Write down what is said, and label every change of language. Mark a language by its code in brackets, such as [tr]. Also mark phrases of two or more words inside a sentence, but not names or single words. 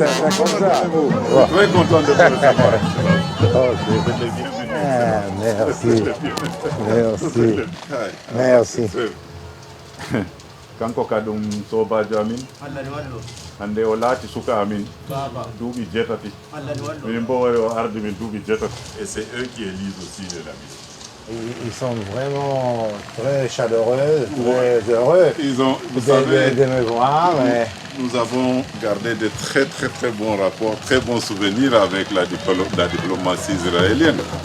[fr] C'est comme ça. Très content de vous recevoir. Merci. [ff] Kanko kadum soba jamin ande o laati suka amin duuɓi jetati min bo wari o ardi min duuɓi jetati [fr] et c'est eux qui élisent aussi la mission. Ils sont vraiment très chaleureux, très heureux de me voir. Nous avons gardé de très bons rapports, très bons souvenirs avec la diplomatie israélienne.